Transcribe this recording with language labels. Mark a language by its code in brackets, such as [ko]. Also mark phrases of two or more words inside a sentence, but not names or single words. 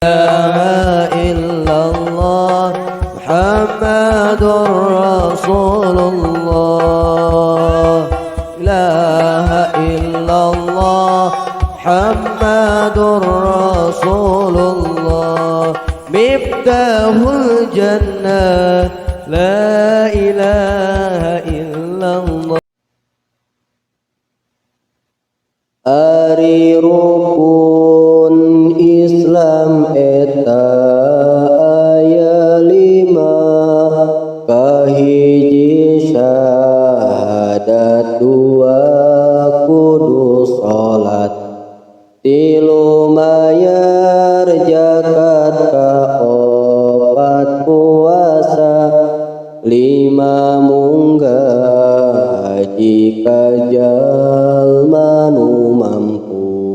[ar] إلا الله محمد رسول الله. إله إلا الله محمد رسول الله. مفتاح الجنة لا إله إلا الله. [su] Ari rukun Islam eta aya lima, kahiji syahadat, dua kudu salat, tilu mayar zakat, kaopat puasa, lima munggah haji ka jalma nu mampu.